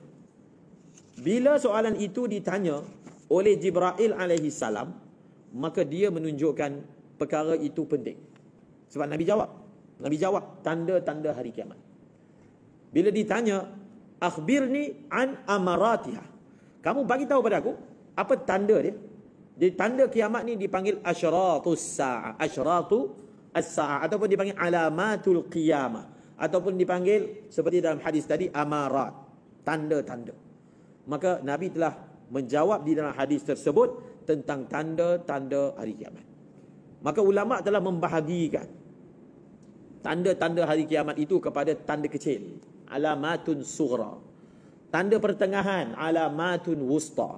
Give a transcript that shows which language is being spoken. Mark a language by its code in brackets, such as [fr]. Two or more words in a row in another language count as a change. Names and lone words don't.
[ms] Bila soalan itu ditanya oleh Jibril [ar] عليه السلام, [ms] maka dia menunjukkan perkara itu penting. Sebab Nabi jawab tanda-tanda hari kiamat. Bila ditanya, [ar] أخبرني عن أمارتها, [ms] kamu bagi tahu pada aku apa tanda dia. Jadi tanda kiamat ni dipanggil [ar] أشراط الساعة، أشراط الساعة, [ms] ataupun dipanggil [ar] علامة القيامة, [ms] ataupun dipanggil seperti dalam hadis tadi amarat, tanda-tanda. Maka Nabi telah menjawab di dalam hadis tersebut tentang tanda-tanda hari kiamat. Maka ulama telah membahagikan tanda-tanda hari kiamat itu kepada tanda kecil, [ar] علامة صغرى, [ms] tanda pertengahan, [ar] علامة وسطى.